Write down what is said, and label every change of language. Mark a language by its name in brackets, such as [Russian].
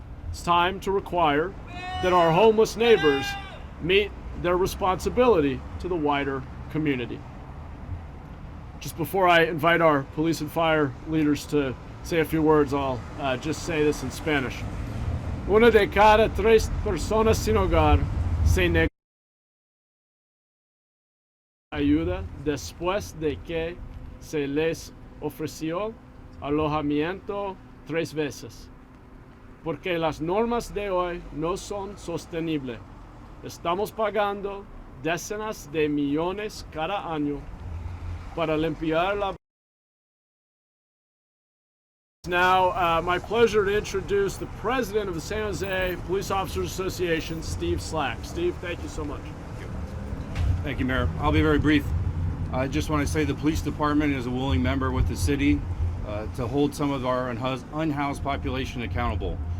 [English] It's time to require that our homeless neighbors meet their responsibility to the wider community. Just before I invite our police and fire leaders to say a few words, I'll just say this in Spanish. [Spanish] Una de cada 3 personas sin hogar se negó ayuda después de que se les ofreció alojamiento 3 veces. Porque las normas de hoy no son sostenibles. Estamos pagando decenas de millones cada año para limpiar la. [English] Now, my pleasure to introduce the president of the San Jose Police Officers Association, Steve Slack. Steve, thank you so much. Thank you, Mayor. I'll be very brief. I just want to say the police department is a willing member with the city to hold some of our unhoused population accountable.